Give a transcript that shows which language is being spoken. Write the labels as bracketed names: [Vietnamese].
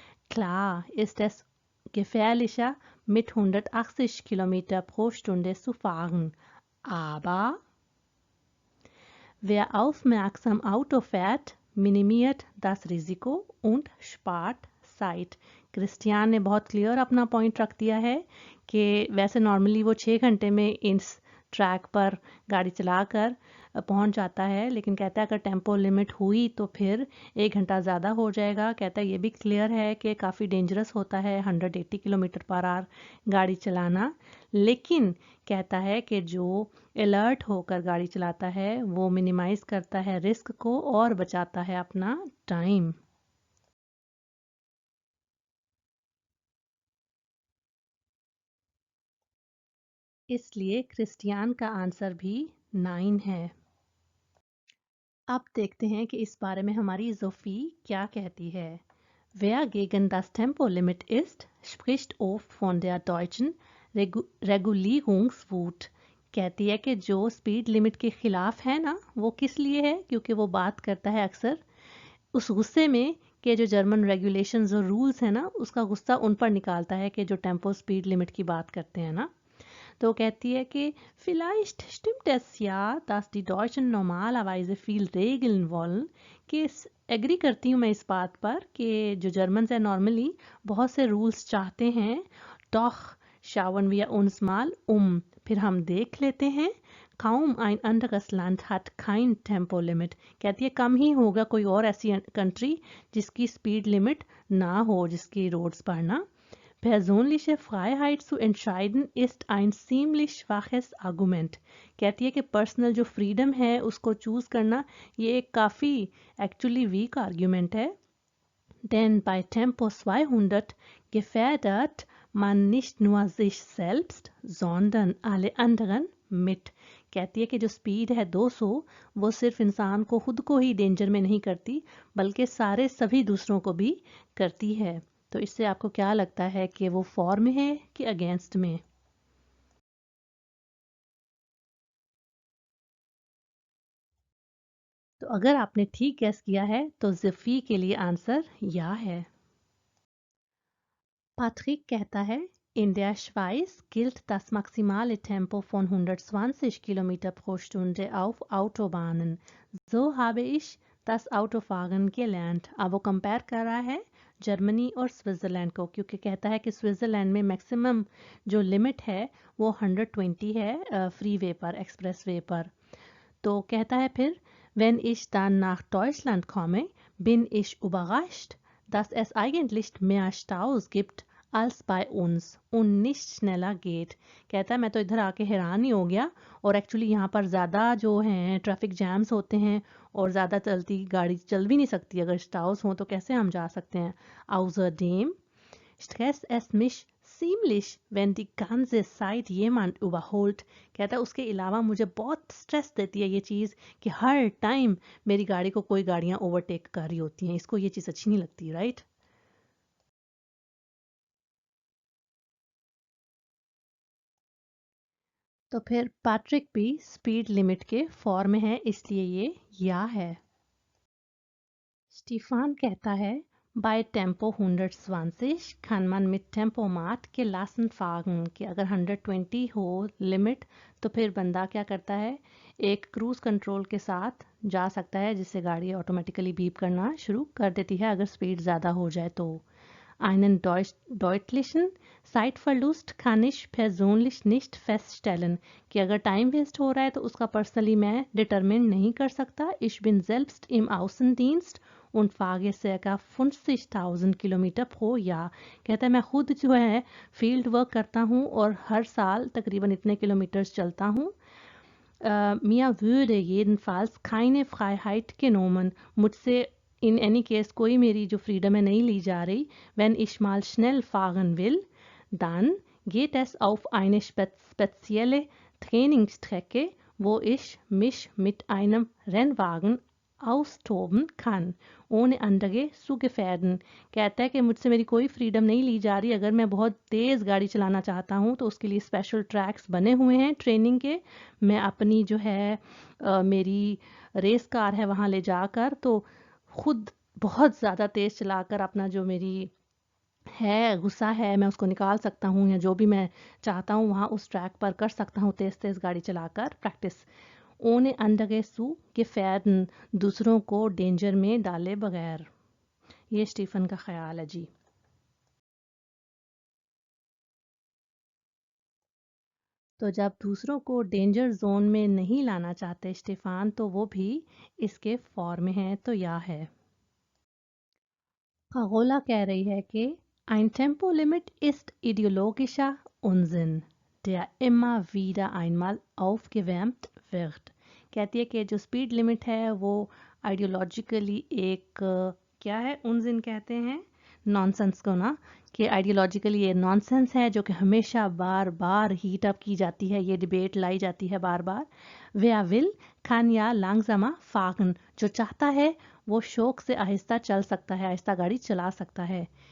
[German] Klar ist es gefährlicher, mit 180 Kilometer pro Stunde zu fahren. Aber wer aufmerksam Auto fährt, minimiert das Risiko und spart Zeit। [Hindi] Christian ने बहुत clear अपना point रख दिया है कि वैसे नॉर्मली वो 6 घंटे में इस ट्रैक पर गाड़ी चलाकर पहुंच जाता है, लेकिन कहता है अगर टेम्पो लिमिट हुई तो फिर 1 घंटा ज़्यादा हो जाएगा। कहता है ये भी क्लियर है कि काफ़ी डेंजरस होता है 180 किलोमीटर पर आवर गाड़ी चलाना, लेकिन कहता है कि जो अलर्ट होकर गाड़ी चलाता है वो मिनिमाइज करता है रिस्क को और बचाता है अपना टाइम। इसलिए क्रिस्टियान का आंसर भी 9 है। अब देखते हैं कि इस बारे में हमारी ज़ोफी क्या कहती है। [German] Wer gegen das Tempolimit ist, spricht oft von der deutschen Regulierungswut। [Hindi] कहती है कि जो स्पीड लिमिट के खिलाफ है ना, वो किस लिए है? क्योंकि वो बात करता है अक्सर उस गुस्से में कि जो जर्मन रेगुलेशंस और रूल्स है ना, उसका गुस्सा उन पर निकालता है कि जो टेम्पो स्पीड लिमिट की बात करते हैं ना। तो कहती है कि [German] vielleicht stimmt es ja, dass die Deutschen normalerweise viel regeln wollen, [Hindi] कि एग्री करती हूँ मैं इस बात पर कि जो जर्मन है नॉर्मली बहुत से रूल्स चाहते हैं। [German] doch schauen wir uns mal [Hindi] फिर हम देख लेते हैं। [German] kaum ein anderes Land hat kein Tempolimit। [Hindi] कहती है कम ही होगा कोई और ऐसी कंट्री जिसकी स्पीड लिमिट ना हो जिसकी रोड्स पर ना। [German] Persönliche Freiheit zu entscheiden ist ein ziemlich schwaches Argument। [Hindi] कहती है कि पर्सनल जो फ्रीडम है उसको चूज करना ये एक काफ़ी एक्चुअली वीक आर्ग्यूमेंट है। [German] Denn bei Tempo 200 gefährdet man nicht nur sich selbst, sondern alle anderen mit। [Hindi] कहती है कि जो स्पीड है 200 वो सिर्फ इंसान को खुद को ही डेंजर में नहीं करती बल्कि सारे सभी दूसरों को भी करती है। तो इससे आपको क्या लगता है कि वो फॉर में है कि अगेंस्ट में? तो अगर आपने ठीक गैस किया है तो ज़िफ़ी के लिए आंसर या है। [German] Patrick [Hindi] कहता है [German] In der Schweiz gilt das maximale Tempo von 120 Kilometer pro Stunde auf Autobahnen. So habe ich das Autofahren gelernt। [Hindi] अब वो कंपेयर कर रहा है जर्मनी और स्विट्ज़रलैंड को, क्योंकि कहता है कि स्विट्ज़रलैंड में मैक्सिमम जो लिमिट है वो 120 है फ्री वे पर, एक्सप्रेस वे पर। तो कहता है फिर [German] Wenn ich dann nach Deutschland komme, bin ich überrascht, dass es eigentlich mehr Staus gibt als bei uns und nicht schneller geht। [Hindi] कहता है मैं तो इधर आके हैरान ही हो गया और एक्चुअली यहाँ पर ज़्यादा जो हैं ट्रैफिक जैम्स होते हैं और ज़्यादा चलती गाड़ी चल भी नहीं सकती, अगर स्टाउस हों तो कैसे हम जा सकते हैं। [German] Außerdem stresst es mich ziemlich, wenn die ganze Zeit jemand überholt। [Hindi] कहता है उसके अलावा मुझे बहुत स्ट्रेस देती है ये चीज़ कि हर टाइम मेरी गाड़ी को कोई गाड़ियाँ ओवरटेक कर रही होती हैं, इसको ये चीज़ अच्छी नहीं लगती, राइट। तो फिर पैट्रिक भी स्पीड लिमिट के फॉर में है इसलिए ये या है। स्टीफान कहता है [German] Bei Tempo 120 kann man mit Tempomat gelassen fahren [Hindi] कि अगर 120 हो लिमिट तो फिर बंदा क्या करता है, एक क्रूज कंट्रोल के साथ जा सकता है जिससे गाड़ी ऑटोमेटिकली बीप करना शुरू कर देती है अगर स्पीड ज़्यादा हो जाए तो। [German] Einen deutlichen Zeitverlust kann ich persönlich nicht feststellen [Hindi] कि अगर टाइम वेस्ट हो रहा है तो उसका पर्सनली मैं डिटरमिन नहीं कर सकता। [German] Ich bin selbst im Außendienst und fahre circa 50.000 Kilometer pro Jahr। [Hindi] कहता है मैं खुद जो है फील्ड वर्क करता हूँ और हर साल तकरीबन इतने किलोमीटर्स चलता हूँ। [German] Mir würde jedenfalls keine Freiheit genommen। [Hindi] मुझसे इन एनी केस कोई मेरी जो फ्रीडम है नहीं ली जा रही। [German] Wenn ich mal schnell fahren will, dann geht es auf eine spezielle Trainingsstrecke wo ich mich mit einem Rennwagen austoben kann, ohne andere zu gefährden। [Hindi] कहता है कि मुझसे मेरी कोई फ्रीडम नहीं ली जा रही, अगर मैं बहुत तेज़ गाड़ी चलाना चाहता हूँ तो उसके लिए स्पेशल ट्रैक्स बने हुए हैं ट्रेनिंग के। मैं अपनी जो है मेरी रेस कार है वहाँ ले जाकर तो खुद बहुत ज़्यादा तेज़ चलाकर अपना जो मेरी है गुस्सा है मैं उसको निकाल सकता हूँ, या जो भी मैं चाहता हूँ वहाँ उस ट्रैक पर कर सकता हूँ तेज़ तेज़ गाड़ी चलाकर practice. [German] ohne andere zu gefährden, [Hindi] दूसरों को डेंजर में डाले बगैर। ये स्टीफन का ख्याल है जी। तो जब दूसरों को डेंजर जोन में नहीं लाना चाहते स्टीफान, तो वो भी इसके फॉर्म में है, तो या है। [German] खगोला [Hindi] कह रही है कि [German] ein Tempolimit ist ideologischer Unsinn, der immer wieder einmal aufgewärmt wird। [Hindi] कहती है कि जो स्पीड लिमिट है वो आइडियोलॉजिकली एक क्या है, उनजिन कहते हैं नॉनसेंस को ना, कि आइडियोलॉजिकली ये नॉनसेंस है जो कि हमेशा बार बार हीट अप की जाती है, ये डिबेट लाई जाती है बार बार। [German] wer will kann ja langsamer fahren, [Hindi] जो चाहता है वो शौक से आहिस्ता चल सकता है, आहिस्ता गाड़ी चला सकता है।